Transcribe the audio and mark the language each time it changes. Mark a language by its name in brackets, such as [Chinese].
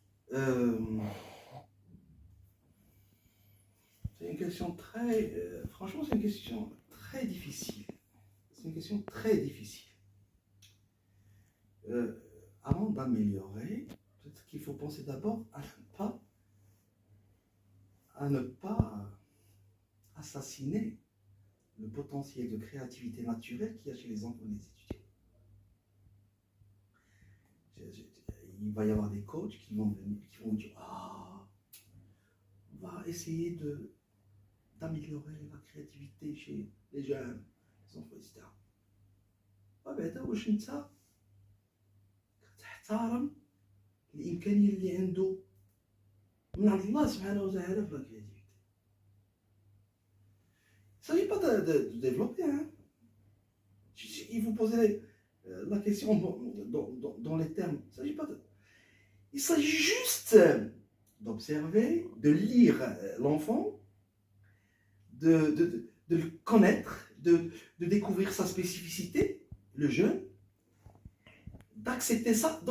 [French] c'est une question très franchement c'est une question très difficile c'est une question très difficile avant d'améliorer peut-être qu'il faut penser d'abord à ne pas assassiner le potentiel de créativité naturelle qu'il y a chez les enfants et les étudiants. Il il va y avoir des coachs qui vont venir, qui vont dire on va essayer d'améliorer la créativité chez les jeunes, les enfants, etc. [Arabic] وبعدا واش انت كتحترم الامكانيه اللي عنده من عند الله سبحانه وتعالى في [French] la créativité. Il ne s'agit pas de développer, hein. Il faut poser la question dans les termes. Il s'agit juste d'observer, de lire l'enfant, de le connaître, de découvrir sa spécificité, le jeune, d'accepter ça.